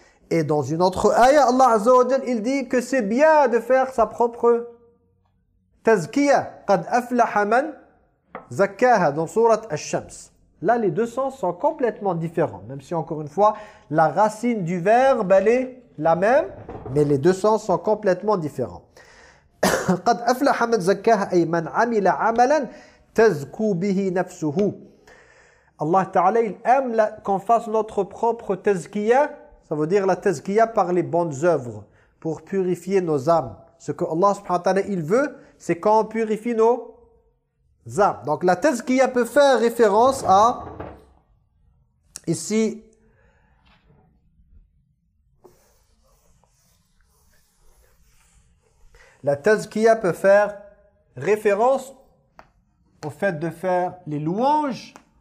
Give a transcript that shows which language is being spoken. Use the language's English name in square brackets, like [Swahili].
[French] Et dans une autre ayah, Allah Azza wa Jalla, il dit que c'est bien de faire sa propre تَزْكِيَ [Arabic] قَدْ أَفْلَحَ مَنْ زَكَّاهَ [French] dans surat Al-Shams. Là, les deux sens sont complètement différents. Même si, encore une fois, la racine du verbe, elle est la même, mais les deux sens sont complètement différents. [Arabic] قد أفلح من زكاها أي من عمل عملا تزكو به نفسه. [French] Allah Ta'ala il aime qu'on fasse notre propre tazkiya, ça veut dire la tazkiya par les bonnes œuvres pour purifier nos âmes. Ce que Allah Subhanahu wa Ta'ala il veut, c'est qu'on purifie nos âmes. Donc la tazkiya peut faire référence à ici la tazkiya peut faire référence au fait de faire les louanges